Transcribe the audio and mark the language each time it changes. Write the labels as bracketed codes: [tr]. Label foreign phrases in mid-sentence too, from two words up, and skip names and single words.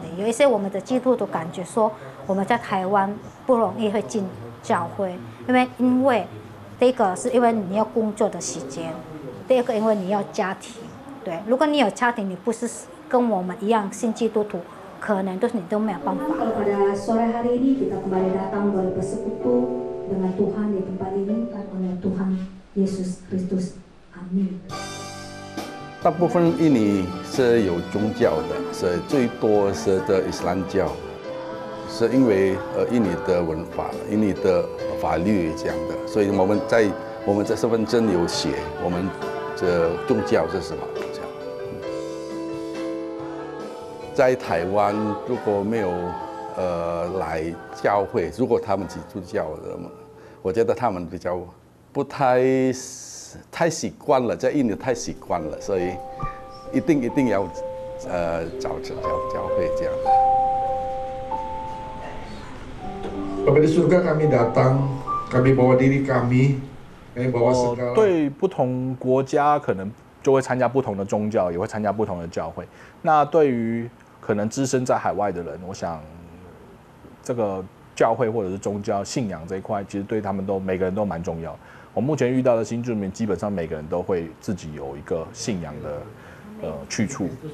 [zh] 有一些我们的基督徒感觉说，我们在台湾不容易会进教会，因为第一个是因为你要工作的时间，第二个因为你要家庭。对，如果你有家庭，你不是跟我们一样信基督徒，可能你都没有办法。 [id] Pada sore hari ini kita kembali datang boleh bersekutu dengan Tuhan di tempat ini oleh Tuhan Yesus Kristus. Amin. [zh] 大部分印尼是有宗教的，是最多是的伊斯兰教，是因为印尼的文化、印尼的法律这样的，所以我们这身份证有写我们这宗教是什么这样。在台湾如果没有来教会，如果他们基督教的，我觉得他们比较不太习惯了，在印尼太习惯了，所以一定要找教会这样。 [id] Bapak di surga kami datang, kami bawa diri kami, kami bawa segala. [zh] 对不同国家可能就会参加不同的宗教，也会参加不同的教会。那对于可能只身在海外的人，我想这个教会或者是宗教信仰这一块，其实对他们每个人都蛮重要。我目前遇到的新住民，基本上每个人都会自己有一个信仰的去处。